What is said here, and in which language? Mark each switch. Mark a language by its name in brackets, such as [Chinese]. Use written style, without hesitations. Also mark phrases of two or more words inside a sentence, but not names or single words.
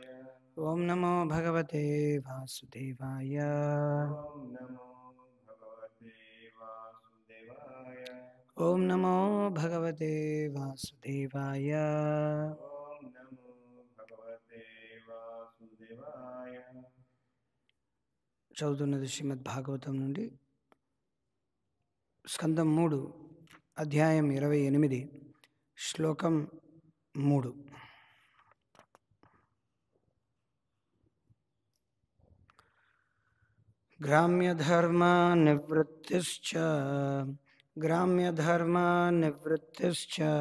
[Sanskrit] ఓం నమో భగవతే వాసుదేవాయ. ఓం నమో భగవతే వాసుదేవాయ. ఓం నమో భగవతే వాసుదేవాయ. ఓం నమో భగవతే వాసుదేవాయ. [Telugu] చదువుతున్నది శ్రీమద్ భాగవతం నుండి స్కందం 3 అధ్యాయం 28 శ్లోకం 3. [Sanskrit] గ్రామ్యధర్మనివృత్తిశ్చ